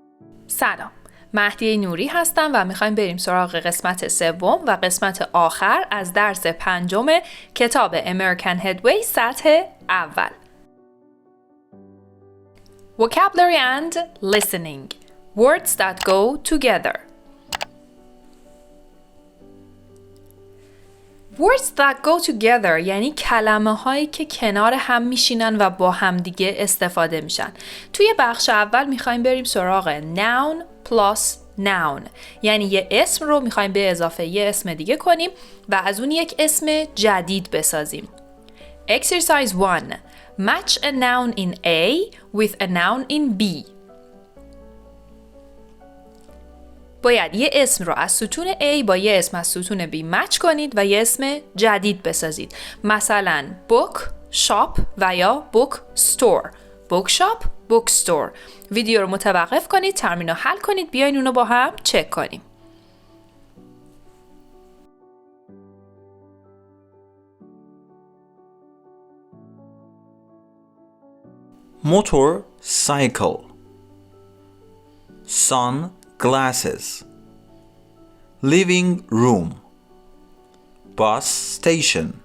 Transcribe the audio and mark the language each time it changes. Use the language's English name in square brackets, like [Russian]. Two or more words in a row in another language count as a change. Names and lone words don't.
[Persian] سلام، مهدی نوری هستم و میخوایم بریم سراغ قسمت سوم و قسمت آخر از درس 5 کتاب American Headway سطح اول. [English] Vocabulary and listening. Words that go together. Words that go together [Persian] یعنی کلمه هایی که کنار هم میشینن و با هم دیگه استفاده میشن. توی بخش اول میخوایم بریم سراغ [English] noun plus noun، [Persian] یعنی یه اسم رو میخوایم به اضافه یه اسم دیگه کنیم و از اون یک اسم جدید بسازیم. [English] Exercise 1. Match a noun in A with a noun in B. [Persian] باید یه اسم رو از ستون A با یه اسم از ستون B مچ کنید و یه اسم جدید بسازید. مثلا [English] book shop [Persian] و یا [English] book store. book shop book store. [Persian] ویدیو رو متوقف کنید، تمرین رو حل کنید، بیاین اونو با هم چک کنیم. [English] motorcycle, sunglasses, living room, bus station,